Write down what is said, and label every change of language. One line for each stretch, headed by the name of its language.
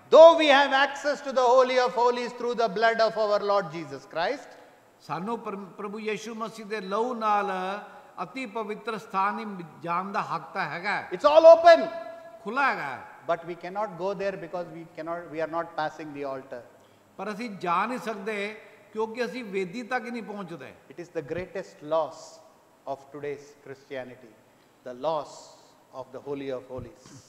English: Though we have access to the Holy of Holies through the blood of our Lord Jesus Christ.
Punjabi: ਸਾਨੂੰ ਪ੍ਰਭੂ ਯਿਸੂ ਮਸੀਹ ਦੇ ਲਹੂ ਨਾਲ ਅਤੀ ਪਵਿੱਤਰ ਸਥਾਨ ਹੀ ਜਾਣ ਦਾ ਹੱਕ ਤਾਂ ਹੈਗਾ।
English: It's all open.
Punjabi: ਖੁੱਲਾ ਹੈਗਾ।
English: But we cannot go there because we are not passing the altar.
Punjabi: ਪਰ ਅਸੀਂ ਜਾ ਨਹੀਂ ਸਕਦੇ ਕਿਉਂਕਿ ਅਸੀਂ ਵੇਦੀ ਤੱਕ ਨਹੀਂ ਪਹੁੰਚਦੇ।
English: It is the greatest loss of today's Christianity, the loss of the Holy of Holies.